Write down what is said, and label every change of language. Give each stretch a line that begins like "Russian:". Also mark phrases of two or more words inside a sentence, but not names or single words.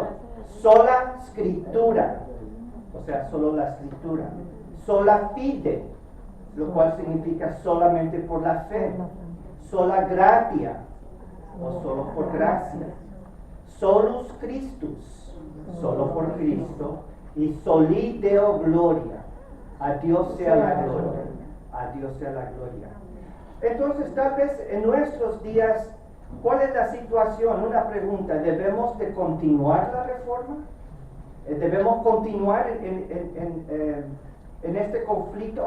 Latin: Sola Scriptura,
Spanish: o sea, solo la escritura.
Latin: Sola fide,
Spanish: lo cual significa solamente por la fe.
Latin: Sola gratia,
Spanish: o solo por gracia.
Latin: Solus Christus,
Spanish: solo por Cristo.
Latin: Y soli Deo gloria,
Spanish: A Dios sea la gloria. A Dios sea la gloria. Entonces, tal vez en nuestros días, ¿cuál es la situación? Una pregunta, ¿debemos de continuar la reforma? ¿Debemos continuar en este conflicto?